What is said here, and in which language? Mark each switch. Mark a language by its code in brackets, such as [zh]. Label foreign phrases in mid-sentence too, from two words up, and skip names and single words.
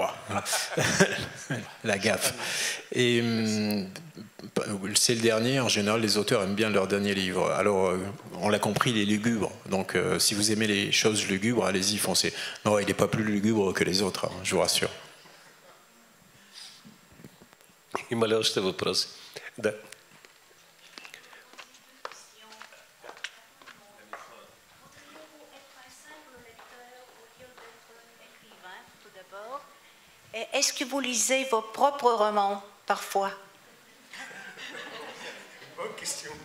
[fr] La gaffe. Et c'est le dernier. En général, les auteurs aiment bien leur dernier livre. Alors, on l'a compris, il est lugubre. Donc, si vous aimez les choses lugubres, allez-y, foncez. Non, il n'est pas plus lugubre que les autres, hein, je vous rassure. [bg] Има ли още въпроси? Да. [fr] Est-ce que vous lisez vos propres romans, parfois? Bonne question.